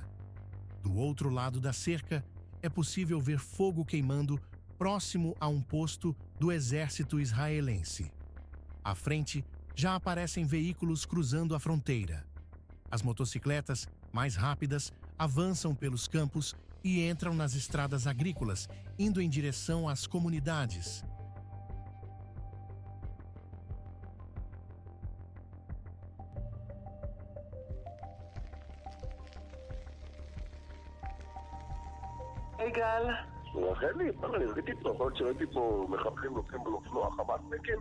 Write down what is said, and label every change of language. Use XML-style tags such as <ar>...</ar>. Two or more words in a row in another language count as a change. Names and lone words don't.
<pt>Do outro lado da cerca, é possível ver fogo queimando próximo a um posto do exército israelense. À frente, já aparecem veículos cruzando a fronteira. As motocicletas, mais rápidas, avançam pelos campos e entram nas estradas agrícolas, indo em direção às comunidades.</pt> <he>היי גל. רחלי, אני ראיתי פה, יכול להיות שראיתי פה מחבלים לוקחים באופנוע, חמאסניקים.</he>